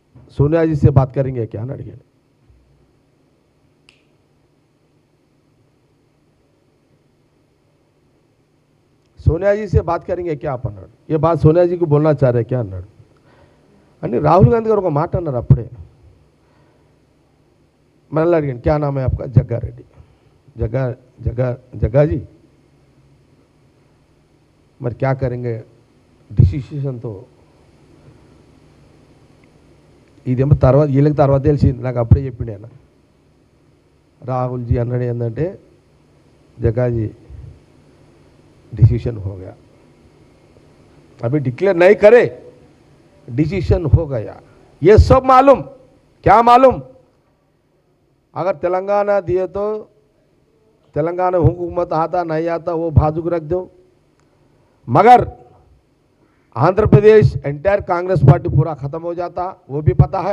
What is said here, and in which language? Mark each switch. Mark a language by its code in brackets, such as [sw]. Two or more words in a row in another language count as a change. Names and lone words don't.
[hi] सोनिया जी से बात करेंगे क्या [te] అని అడిగాను. [hi] सोनिया जी से बात करेंगे क्या आप అన్నాడు. ये बात सोनिया जी को बोलना चाह रहे क्या అన్నాడు. [te] అని రాహుల్ గాంధీ గారు ఒక మాట అన్నారు అప్పుడే. మనల్ని అడిగాను [hi] क्या नाम है आपका. जग्गारेड्डी. जग्गा जी మరి क्या करेंगे డిసిషన్తో. [te] ఇదేమో తర్వాత వీళ్ళకి తర్వాత తెలిసింది, నాకు అప్పుడే చెప్పిండే అన్న. రాహుల్ జీ అన్నాడు ఏంటంటే [hi] जग्गा जी डिसीजन हो गया, अभी डिक्लेयर नहीं करे, डिसीजन हो गया. ये सब मालूम. क्या मालूम? अगर तेलंगाना दिए तो तेलंगाना हुकूमत आता नहीं आता वो बाजू रख दो, मगर आंध्र प्रदेश एंटायर कांग्रेस पार्टी पूरा ख़त्म हो जाता, वो भी पता है.